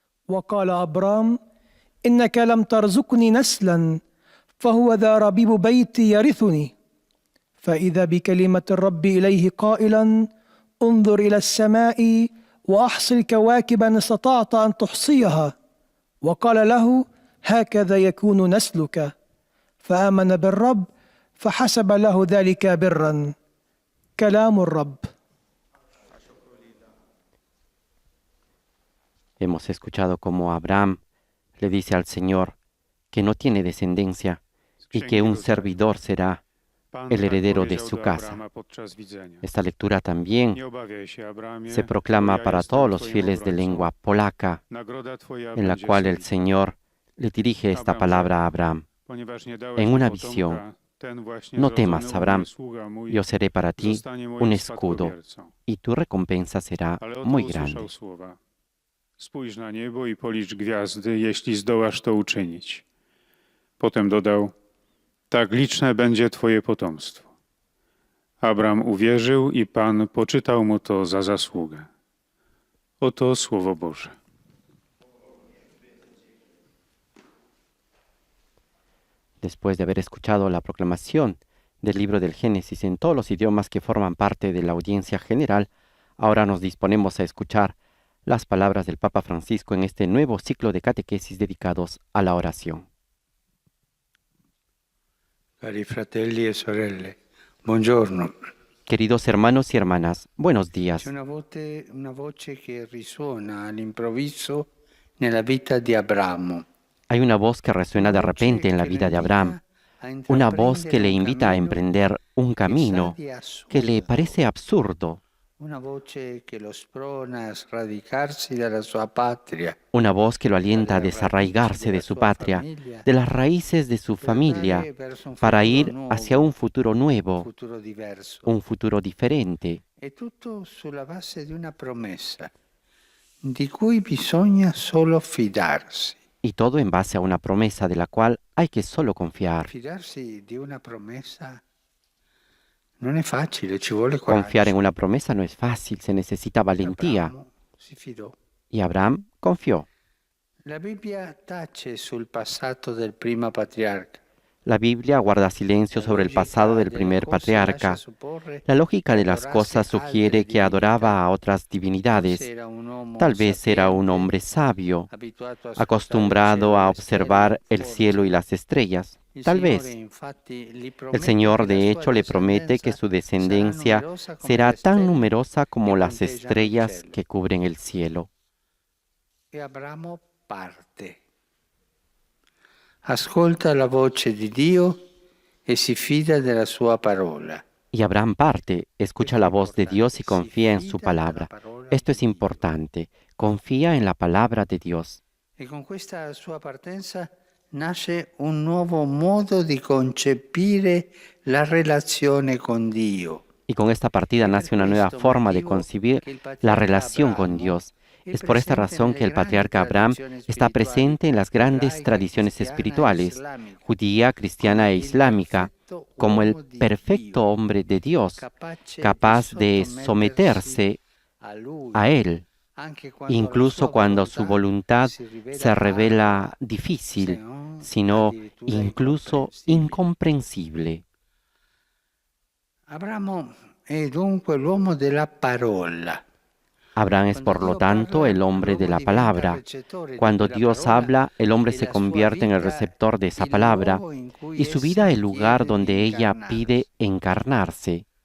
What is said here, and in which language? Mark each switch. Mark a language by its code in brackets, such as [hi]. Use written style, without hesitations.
[ar] وقال أبرام إنك لم ترزقني نسلا فهو ذا ربيب بيتي يرثني فإذا بكلمة الرب إليه قائلا انظر إلى السماء وأحصي الكواكب إن استطعت أن تحصيها وقال له هكذا يكون نسلك فآمن بالرب فحسب له ذلك برا كلام الرب. [es] Hemos escuchado cómo Abraham le dice al Señor que no tiene descendencia y que un servidor será el heredero de su casa. Esta lectura también se proclama para todos los fieles de lengua polaca, en la cual el Señor le dirige esta palabra a Abraham en una visión No temas, Abraham, yo seré para ti un escudo, y tu recompensa será muy grande. [pl] Spójrz na niebo i policz gwiazdy, jeśli zdołasz to uczynić. Potem dodał, tak liczne będzie twoje potomstwo. Abram uwierzył i Pan poczytał mu to za zasługę. Oto Słowo Boże. [es] Después de haber escuchado la proclamación del libro del Génesis en todos los idiomas que forman parte de la audiencia general, ahora nos disponemos a escuchar las palabras del Papa Francisco en este nuevo ciclo de catequesis dedicados a la oración. [it] Cari fratelli e sorelle, buongiorno. [es] Queridos hermanos y hermanas, buenos días. [it] C'è una voce che risuona all'improvviso nella vita di Abramo. [es] Hay una voz que resuena de repente en la vida de Abraham, una voz que le invita a emprender un camino que le parece absurdo, [it] Una voce che lo sprona a sradicarsi dalla sua patria, [es] una voz que lo alienta a desarraigarse de su patria, de las raíces de su familia, para ir hacia un futuro nuevo, [it] futuro diverso. [es] un futuro diferente. [it] È tutto sulla base di una promessa di cui bisogna solo fidarsi. [es] Y todo en base a una promesa de la cual hay que solo confiar. [it] Fidarsi di una promessa non è facile, ci vuole coraggio. [es] Confiar en una promesa no es fácil, se necesita valentía. [it] Abramo si fidò. [es] Y Abraham confió. [it] La Bibbia tace sul passato del primo patriarca. [es] La Biblia guarda silencio sobre el pasado del primer patriarca. La lógica de las cosas sugiere que adoraba a otras divinidades. Tal vez era un hombre sabio, acostumbrado a observar el cielo y las estrellas. Tal vez. El Señor, de hecho, le promete que su descendencia será tan numerosa como las estrellas que cubren el cielo. [it] E Abramo parte. Ascolta la voce di Dio e si fida della sua parola. [es] Y Abraham parte, escucha la voz de Dios y confía en su palabra. Esto es importante. Confía en la palabra de Dios. [it] E con questa sua partenza nasce un nuovo modo di concepire la relazione con Dio. [es] Y con esta partida nace una nueva forma de concebir la relación con Dios. Es por esta razón que el patriarca Abraham está presente en las grandes tradiciones espirituales, judía, cristiana e islámica, como el perfecto hombre de Dios, capaz de someterse a Él, incluso cuando su voluntad se revela difícil, sino incluso incomprensible. [it] Abramo è dunque l'uomo della parola. [es] Abraham es, por lo tanto, el hombre de la palabra. Cuando Dios habla, el hombre se convierte en el receptor de esa palabra y su vida el lugar donde ella pide encarnarse.